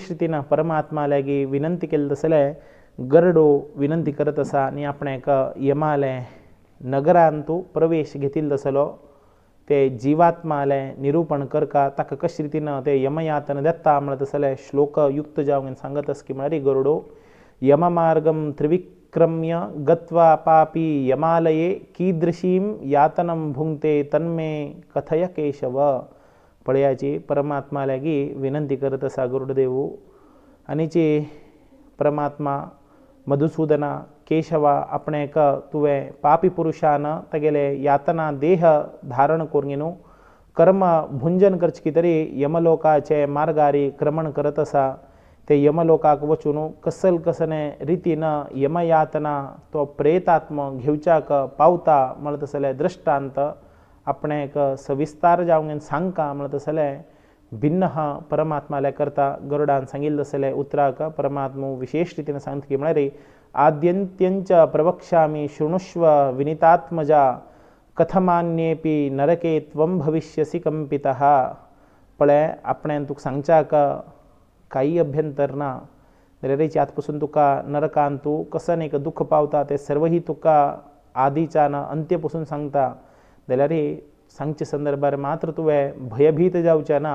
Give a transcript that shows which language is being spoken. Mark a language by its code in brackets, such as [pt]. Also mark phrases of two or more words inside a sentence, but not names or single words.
[kok] रीतीन परमात्मा लागी विनंती केली तसले गरडो विनंती करत आसा आनी आपणाक यमाले नगरांतू प्रवेश घेतिल्लो तसलो ते जीवात्माले निरूपण करका ताका कशे रीतीन ते यमयातना देता म्हणत तसले श्लोक युक्त जावन सांगत आस की म्हळ्यार [sa] गरुडो यममार्गम त्रिविक्रम्य गत्वा पापी यमालये कीदृशीं यातनं भुंक्ते तन्मे कथय केशव। [kok] पळयाची परमात्मा लागी विनंती करत आसा गरुडदेव आनीची परमात्मा मधुसूदना केशवा आपणेक तुवें पापी पुरुषान तेगेले यातना देह धारण करून न्हू कर्म भुंजन करचे की तरी यमलोकाचे मार्गारी क्रमण करत आसा। ते यमलोकाक वचून कसले रितीन यमयातना तो प्रेतात्म घेवच्याक पावता म्हणत तसले दृष्टांत आपणेक सविस्तार जावन सांगता म्हणत तसले भिन्न परमात्माले करता गरुडान सांगिल्ले तसले उतराक परमात्मा विशेष रितीन सांगता की म्हळ्यार [sa] आद्यन्त्यंच प्रवक्ष्यामि शृणुष्व विनीतात्मजा कथमान्येपि नरके त्वं भविष्यसि कंपितः. [kok] पळय आपणें तुका सांगच्या काही अभ्यंतर ना. जाल्यार आतपासून तुका नरकांत तूं कसन एक दुख्ख पावता तें सर्व ही तुका आदीच्यान अंत्य पासून सांगता. जाल्यार सांगचे संदर्भार मात्र तुवें भयभीत जावचें ना.